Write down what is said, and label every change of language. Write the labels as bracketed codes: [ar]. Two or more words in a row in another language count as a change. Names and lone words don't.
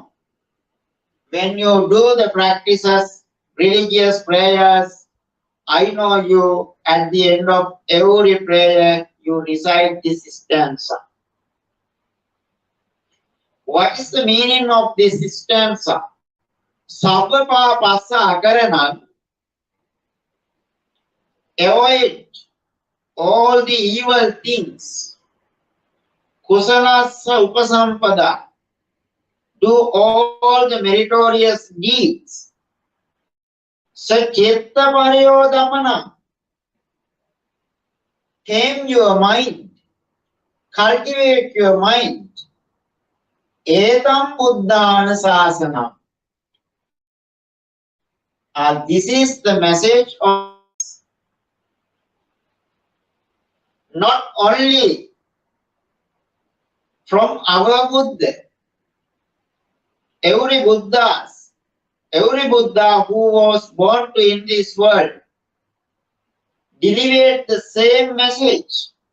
[en] When you do the practices, religious prayers, I know you at the end of every prayer, you recite this stanza. What is the meaning of this stanza? [pi] Sabbapa passa akaranam, [en] avoid all the evil things. [pi] Kusalassa upasampada, [en] do all the meritorious deeds. [pi] Sachitta pariyodapana, [en] tame your mind, cultivate your mind. [pi] Etam buddhana sasana. [en] This is the message of not only from our Buddha. Every Buddha who was born in this world delivered the same message.